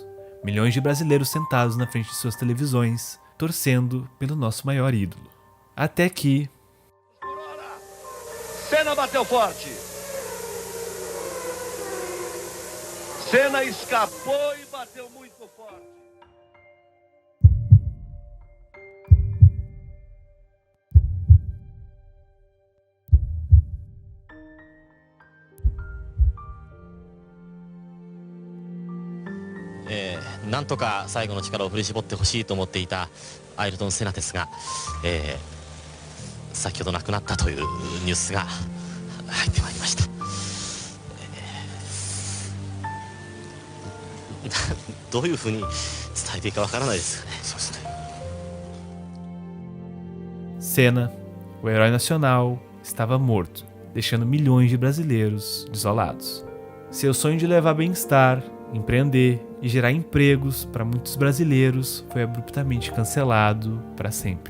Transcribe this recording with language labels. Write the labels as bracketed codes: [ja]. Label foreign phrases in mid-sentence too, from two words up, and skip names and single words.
[pt] Milhões de brasileiros sentados na frente de suas televisões, torcendo pelo nosso maior ídolo. Até que... Senna bateu forte. Senna escapou e bateu muito forte. [ja] なんとか最後の力を振り絞ってほしいと思っていたアイルトン・セナですが、先ほど亡くなったというニュースが入ってまいりました。どういうふうに伝えていいかわからないですよね。そうですね。 [pt] Senna, o herói nacional, estava morto, deixando milhões de brasileiros desolados. Seu sonho de levar bem-estar, empreender e gerar empregos para muitos brasileiros foi abruptamente cancelado para sempre.